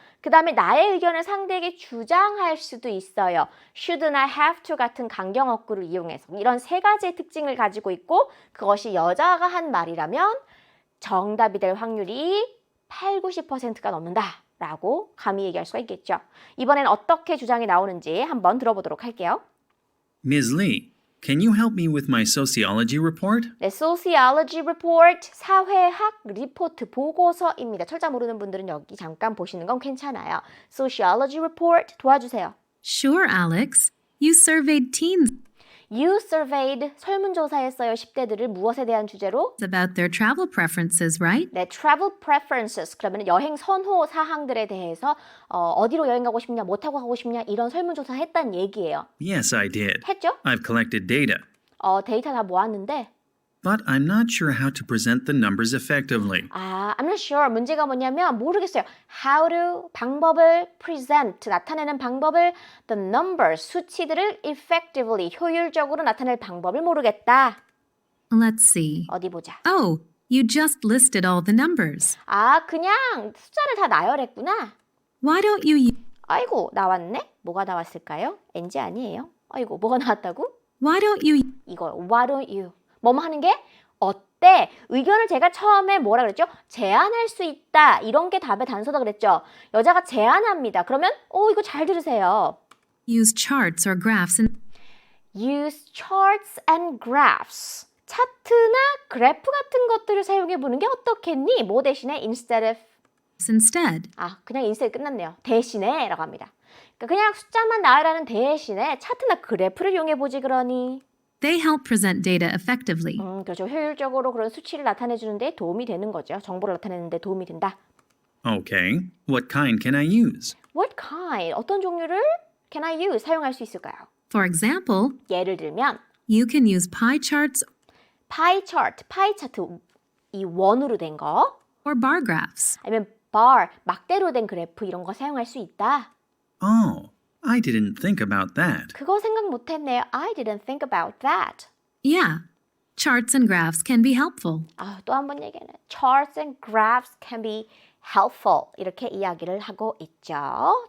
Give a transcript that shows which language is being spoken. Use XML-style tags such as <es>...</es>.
<ko>그 다음에 나의 의견을 상대에게 주장할 수도 있어요.</ko> <en>Shouldn't I have to</en> <ko>같은 강경어구를 이용해서. 이런 세 가지의 특징을 가지고 있고 그것이 여자가 한 말이라면 정답이 될 확률이 80~90%가 넘는다. 라고 감히 얘기할 수가 있겠죠. 이번엔 어떻게 주장이 나오는지 한번 들어보도록 할게요.</ko> <en>Ms. Lee, can you help me with my sociology report?</en> <ko>네, sociology report, 사회학 리포트 보고서입니다. 철자 모르는 분들은 여기 잠깐 보시는 건 괜찮아요. sociology report 도와주세요.</ko> <en>Sure, Alex. You surveyed teens You surveyed</en> <ko>설문조사했어요. 10대들을 무엇에 대한 주제로?</ko> <en>about their travel preferences, right? 네, travel preferences.</en> <ko>그러면 여행 선호 사항들에 대해서 어디로 여행 가고 싶냐, 뭐 타고 가고 싶냐 이런 설문조사 했다는 얘기예요.</ko> <en>Yes, I did.</en> <ko>했죠?</ko> <en>I've collected data,</en> <ko>데이터 다 모았는데</ko> <en>but I'm not sure how to present the numbers effectively. I'm not sure.</en> <ko>문제가 뭐냐면 모르겠어요.</ko> <en>How to</en> <ko>방법을</ko> <en>present</en> <ko>나타내는 방법을</ko> <en>the numbers</en> <ko>수치들을</ko> <en>effectively</en> <ko>효율적으로 나타낼 방법을 모르겠다.</ko> <en>Let's see.</en> <ko>어디 보자.</ko> <en>Oh, you just listed all the numbers.</en> <ko>그냥 숫자를 다 나열했구나.</ko> <en>Why don't you</en> <ko>아이고 나왔네. 뭐가 나왔을까요? NG 아니에요. 아이고 뭐가 나왔다고?</ko> <en>Why don't you</en> <ko>이거</ko> <en>Why don't you?</en> <ko>뭐뭐 하는 게 어때? 의견을 제가 처음에 뭐라 그랬죠? 제안할 수 있다. 이런 게 답의 단서다 그랬죠. 여자가 제안합니다. 그러면 이거 잘 들으세요.</ko> <en>use charts or graphs and Use charts and graphs.</en> <ko>차트나 그래프 같은 것들을 사용해 보는 게 어떻겠니? 뭐 대신에</ko> <en>instead of instead?</en> <ko>그냥 instead 끝났네요. 대신에 라고 합니다. 그러니까 그냥 숫자만 나열하는 대신에 차트나 그래프를 이용해 보지 그러니.</ko> <en>They help present data effectively.</en> <ko>그렇죠. 효율적으로 그런 수치를 나타내 주는데 도움이 되는 거죠. 정보를 나타내는 데 도움이 된다.</ko> <en>Okay, what kind can I use? What kind?</en> <ko>어떤 종류를</ko> <en>can I use?</en> <ko>사용할 수 있을까요?</ko> <en>For example,</en> <ko>예를 들면</ko> <en>you can use pie charts</en> <ko>pie chart, 파이 차트 이 원으로 된 거</ko> <en>or bar graphs.</en> <ko>아니면 bar, 막대로 된 그래프 이런 거 사용할 수 있다.</ko> <en>Oh, I didn't think about that.</en> <ko>그거 생각 못 했네요.</ko> <en>I didn't think about that. Yeah, charts and graphs can be helpful.</en> <ko>또 한 번 얘기하네.</ko> <en>Charts and graphs can be helpful.</en> <ko>이렇게 이야기를 하고 있죠.</ko>